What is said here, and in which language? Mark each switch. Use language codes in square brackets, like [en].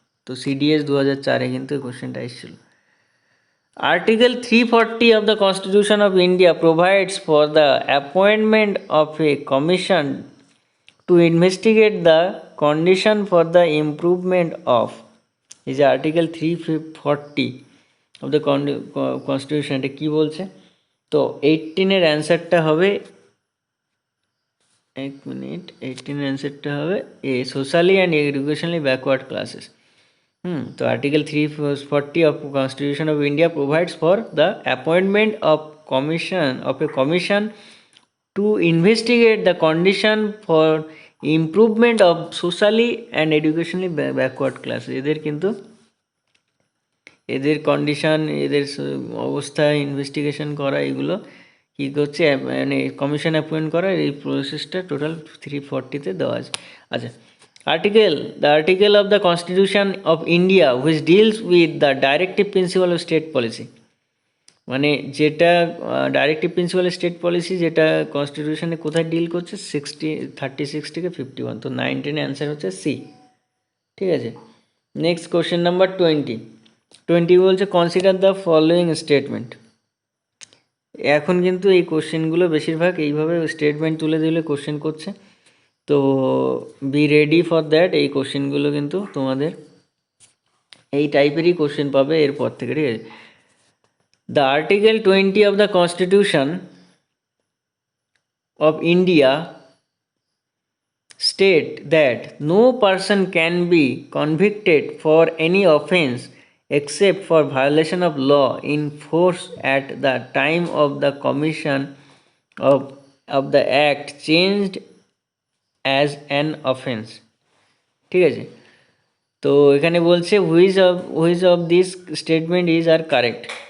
[bn] তো সিডিএস 2004-এ কিন্তু এই কোশ্চেনটা এসেছিল। [en] Article 340 of the Constitution of India provides for the appointment of a commission to investigate the condition for the improvement of, is Article 340 of the Constitution। [bn] এটা কি বলছে? তো 18-এর অ্যান্সারটা হবে, এক মিনিট, 18-এর অ্যান্সারটা হবে এ, [en] Socially and educationally backward classes. তো article 340 of Constitution of India provides for the appointment of a commission to investigate the condition for improvement of socially and educationally backward classes। [bn] এদের কিন্তু এদের কন্ডিশন, এদের অবস্থা investigation করা, এগুলো কী করছে মানে কমিশন অ্যাপয়েন্ট করা, এই প্রসেসটা টোটাল 340-তে দেওয়া আছে। [en] আচ্ছা, the article of the Constitution of India which deals with the directive principle of state policy, [bn] মানে যেটা ডাইরেক্টিভ প্রিন্সিপাল স্টেট পলিসি, যেটা কনস্টিটিউশনে কোথায় ডিল করছে, 36 থেকে 51। তো 19 অ্যান্সার হচ্ছে সি। ঠিক আছে, নেক্সট কোশ্চেন নাম্বার 20 বলছে [en] Consider the following statement. [bn] এখন কিন্তু এই কোশ্চেনগুলো বেশিরভাগ এইভাবে স্টেটমেন্ট তুলে দিলে কোশ্চেন করছে, তো [en] Be ready for that. [bn] এই কোশ্চেনগুলো কিন্তু তোমাদের এই টাইপেরই কোশ্চেন পাবে এরপর থেকে। ঠিক আছে, [en] The article 20 of the Constitution of India state that no person can be convicted for any offence except for violation of law in force at the time of the commission of the act changed as an offence। [bn] ঠিক আছে, তো এখানে বলছে [en] Which of this statement is are correct.